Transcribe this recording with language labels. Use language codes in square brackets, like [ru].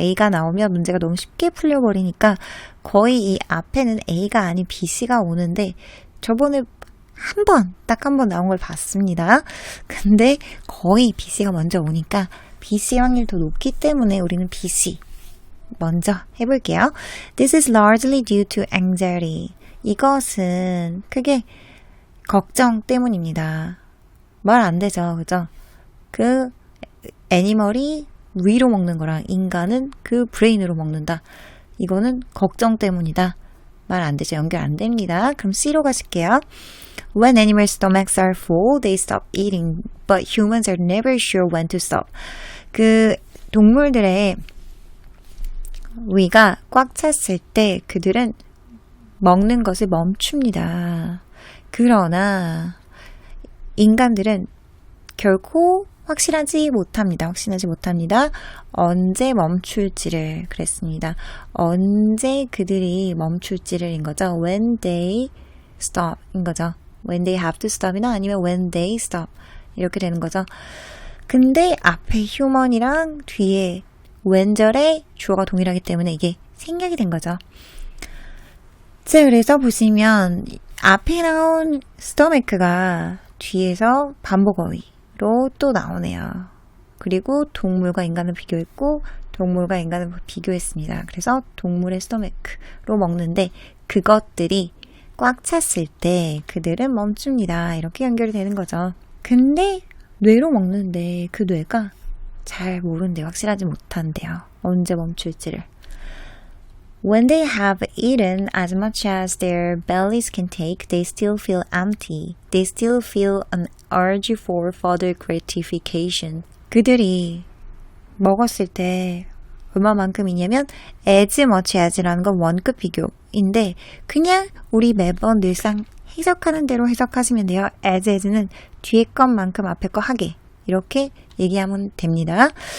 [ko] A가 나오면 문제가 너무 쉽게 풀려버리니까 거의 이 앞에는 A가 아닌 BC가 오는데 저번에 딱 한 번 나온 걸 봤습니다. 근데 거의 BC가 먼저 오니까 BC 확률이 더 높기 때문에 우리는 BC 먼저 해볼게요. [en] This is largely due to anxiety. [ko] 이것은 크게 걱정 때문입니다. 말 안 되죠. 그죠? 그 애니멀이 위로 먹는 거랑 인간은 그 브레인으로 먹는다. 이거는 걱정 때문이다. 말 안 되죠. 연결 안 됩니다. 그럼 C로 가실게요. [en] When animal stomachs are full, they stop eating, but humans are never sure when to stop. [ko] 그 동물들의 위가 꽉 찼을 때 그들은 먹는 것을 멈춥니다. 그러나 인간들은 결코 확신하지 못합니다. 언제 멈출지를 그랬습니다. 언제 그들이 멈출지를 인 거죠. [en] When they stop [ko] 인 거죠. [en] When they have to stop이나 [ko] 아니면 [en] when they stop [ko] 이렇게 되는 거죠. 근데 앞에 human이랑 뒤에 when절에 주어가 동일하기 때문에 이게 생략이 된 거죠. 자, 그래서 보시면 앞에 나온 stomach가 뒤에서 반복어휘로 또 나오네요. 그리고 동물과 인간을 비교했고 동물과 인간을 비교했습니다. 그래서 동물의 스토맥으로 먹는데 그것들이 꽉 찼을 때 그들은 멈춥니다. 이렇게 연결이 되는 거죠. 근데 뇌로 먹는데 그 뇌가 잘 모른대요. 확실하지 못한대요. 언제 멈출지를. [en] When they have eaten as much as their bellies can take, they still feel empty. They still feel an urge for further gratification. [ko] 그들이 먹었을 때 얼마만큼이냐면 as much as라는 건 원급 비교인데 그냥 우리 매번 늘상 해석하는 대로 해석하시면 돼요. as는 뒤에 것만큼 앞에 거 하게 이렇게 얘기하면 됩니다.